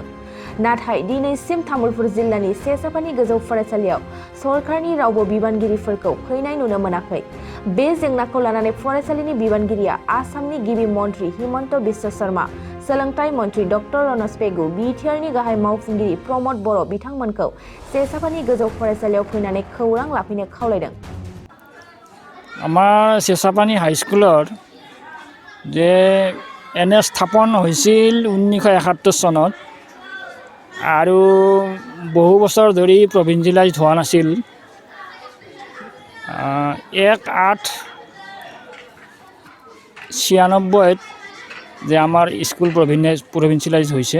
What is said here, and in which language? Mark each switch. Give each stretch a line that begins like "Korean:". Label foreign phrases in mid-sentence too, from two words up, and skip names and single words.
Bodo: नाथाय दिनैसिम तामुलपुर जिल्लानि सेसापानि गोजौ फरायसालियाव सरकारनि रावबो बिबानगिरिफोरखौ फैनाय नुनो मोनाखै। बे जेंनाखौ लानानै फरायसालिनि बिबानगिरिया आसामनि गिबि मन्त्रि हिमन्त बिश्व शर्मा, सोलोंथाइ मन्त्रि डक्टर रनज पेगु, बिटिआरनि गाहाय मावफुंगिरि प्रमद बर' बिथांमोनखौ सेसापानि गोजौ फरायसालियाव फैनानै खौरां लाफैनो खावलायदों।
Assamese: আমাৰ চেচাপানী হাইস্কুলৰ যে এনে স্থাপন হৈছিল 1971 চনত আৰু বহু বছৰ ধৰি প্ৰভিঞ্চিয়েলাইজ হোৱা নাছিল। 1/8/96 যে আমাৰ স্কুল প্ৰভিঞ্চিয়েলাইজ হৈছে।